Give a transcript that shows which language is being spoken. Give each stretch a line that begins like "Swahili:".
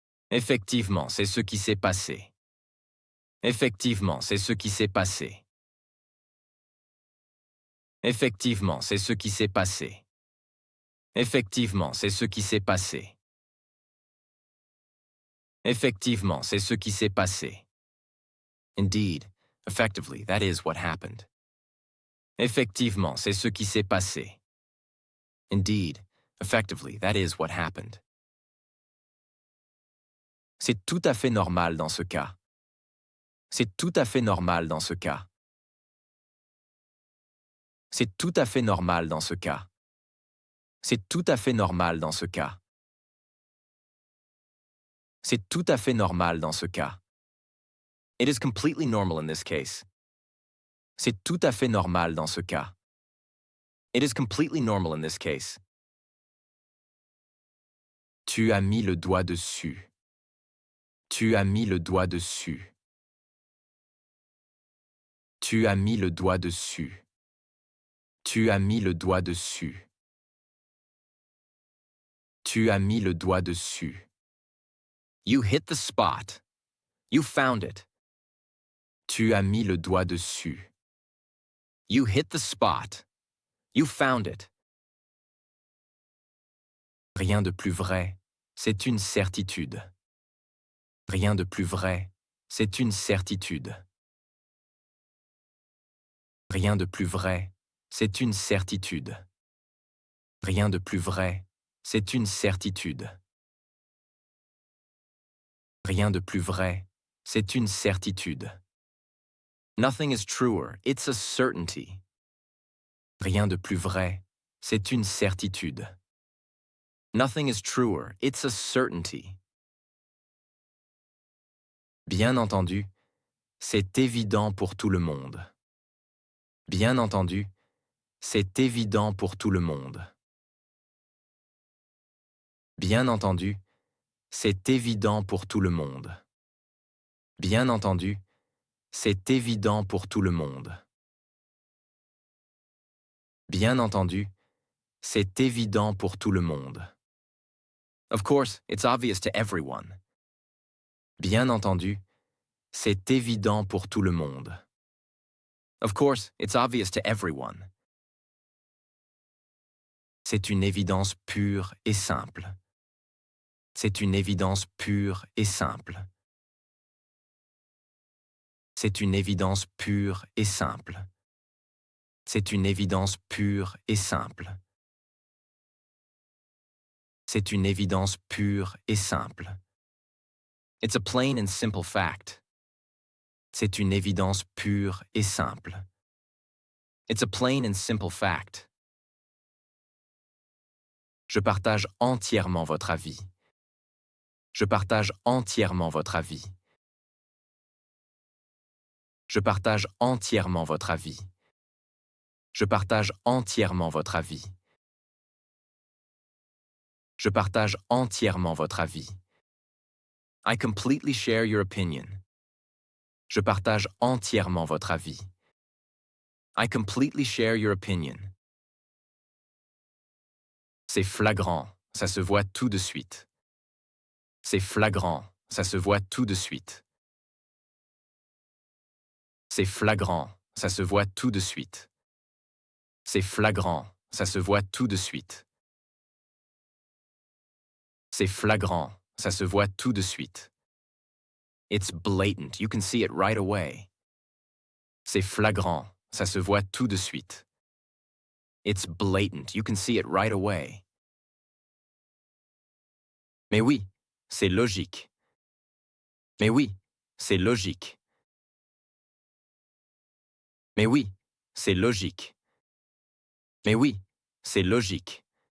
French: Effectivement, c'est ce qui s'est passé. Effectivement, c'est ce qui s'est passé. Effectivement, c'est ce qui s'est passé. Effectivement, c'est ce qui s'est passé. Effectivement, c'est ce qui s'est passé.
English: Indeed, effectively, that is what happened.
French: Effectivement, c'est ce qui s'est passé.
English: Indeed, effectively, that is what happened.
French: C'est tout à fait normal dans ce cas. C'est tout à fait normal dans ce cas. C'est tout à fait normal dans ce cas. C'est tout à fait normal dans ce cas. C'est tout à fait normal dans ce cas.
English: It is completely normal in this case.
French: C'est tout à fait normal dans ce cas.
English: It is completely normal in this case.
French: Tu as mis le doigt dessus. Tu as mis le doigt dessus. Tu as mis le doigt dessus. Tu as mis le doigt dessus. Tu as mis le doigt dessus.
English: You hit the spot. You found it.
French: Tu as mis le doigt dessus.
English: You hit the spot. You found it.
French: Rien de plus vrai, c'est une certitude. Rien de plus vrai, c'est une certitude. Rien de plus vrai, c'est une certitude. Rien de plus vrai, c'est une certitude. Rien de plus vrai, c'est une certitude.
English: Nothing is truer, it's a certainty.
French: Rien de plus vrai, c'est une certitude.
English: Nothing is truer, it's a certainty.
French: Bien entendu, c'est évident pour tout le monde. Bien entendu, c'est évident pour tout le monde. Bien entendu, c'est évident pour tout le monde. Bien entendu, c'est évident pour tout le monde. Bien entendu, c'est évident pour tout le monde.
English: Of course, it's obvious to everyone.
French: Bien entendu, c'est évident pour tout le monde.
English: Of course, it's obvious to everyone.
French: C'est une évidence pure et simple. C'est une évidence pure et simple. C'est une évidence pure et simple. C'est une évidence pure et simple. C'est une évidence pure et simple.
English: It's a plain and simple fact.
French: C'est une évidence pure et simple.
English: It's a plain and simple fact.
French: Je partage entièrement votre avis. Je partage entièrement votre avis. Je partage entièrement votre avis. Je partage entièrement votre avis. Je partage entièrement votre avis.
English: I completely share your opinion.
French: Je partage entièrement votre avis.
English: I completely share your opinion.
French: C'est flagrant, ça se voit tout de suite. C'est flagrant, ça se voit tout de suite. C'est flagrant, ça se voit tout de suite. C'est flagrant, ça se voit tout de suite. C'est flagrant, ça se voit tout de suite.
English: It's blatant, you can see it right away.
French: C'est flagrant, ça se voit tout de suite.
English: It's blatant, you can see it right away.
French: Mais oui, c'est logique. Mais oui, c'est logique. Mais oui, c'est logique. Mais oui, c'est logique.